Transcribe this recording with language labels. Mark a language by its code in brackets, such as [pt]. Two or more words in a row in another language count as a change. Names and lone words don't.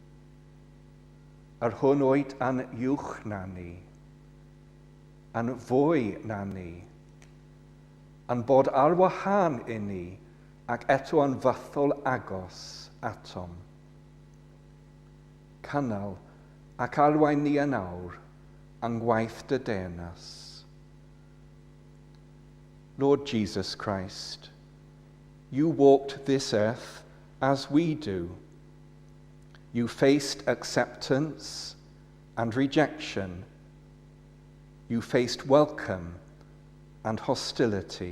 [cy] Yr hwn oed yn uwch na ni, yn fwy na ni, yn bod ar wahân I ni, ac eto yn fythol agos atom. Canol ac arwain ni yn awr, and gwaith dy deyrnas. [en] Lord Jesus Christ, you walked this earth as we do. You faced acceptance and rejection. You faced welcome and hostility.